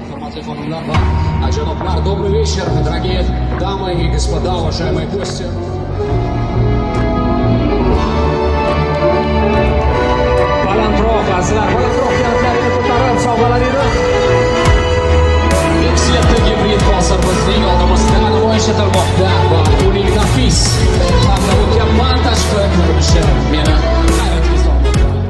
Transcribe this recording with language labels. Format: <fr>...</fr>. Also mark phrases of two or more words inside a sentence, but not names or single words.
<uz>Ханумlar va janoblar,</uz> <ru>добрый вечер, дорогие дамы и господа, уважаемые гости.</ru> <uz>Balandroq azizlar, balandroq kanatlarini ko'tarib sovg'alar. Eksiyatda gibrid hozir bizning oldimizda namoyish etilmoqda va uning nafis hamda mukammal tashqi ko'rinishi meni hayratga solmoqda.</uz>